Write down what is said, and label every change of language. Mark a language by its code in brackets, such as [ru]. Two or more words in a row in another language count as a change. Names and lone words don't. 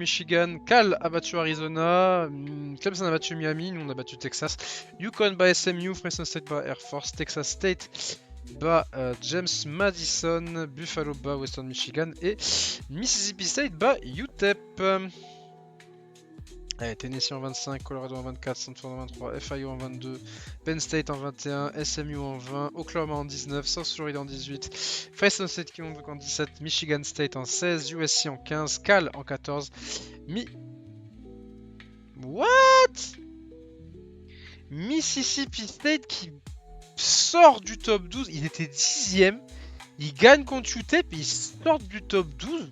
[fr] Michigan, Cal a battu Arizona, Clemson a battu Miami, nous on a battu Texas, Yukon bat SMU, Fresno State bat Air Force, Texas State bat James Madison, Buffalo bat Western Michigan et Mississippi State bat UTEP. Allez, Tennessee en 25, Colorado en 24, Stanford en 23, FIU en 22, Penn State en 21, SMU en 20, Oklahoma en 19, South Florida en 18, Fresno State qui monte en 17, Michigan State en 16, USC en 15, Cal en 14, What? Mississippi State qui sort du top 12, il était 10ème, il gagne contre UTEP et il sort du top 12.